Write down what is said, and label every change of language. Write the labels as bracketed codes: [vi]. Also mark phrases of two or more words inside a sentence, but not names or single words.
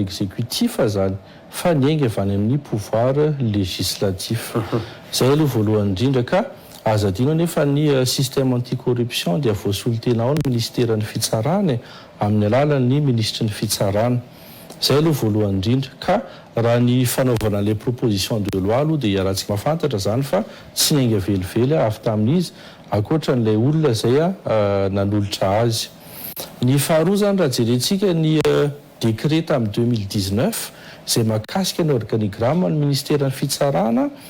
[mg] exécutif zany fa niainga avy any amin'ny [fr] pouvoir législatif [mg] zay aloha voalohany indrindra ka aza adino nefa ny [fr] système anticorruption [mg] dia voasolotenao ny ministèren'ny fitsarana amin'ny alalan'ny ministry ny fitsarana zay aloha voalohany indrindra ka raha ny fanaovana [fr] les proposition de loi [mg] aloha dia rahantsika mahafantatra zany fa tsy niainga velively avy tamin'izy akoatra n'ilay olona zay nanolotra azy ny faharoa zany raha jerentsika ny décret tamin'ny 2019 zay mahakasika ny organigramme ny ministèren'ny fitsarana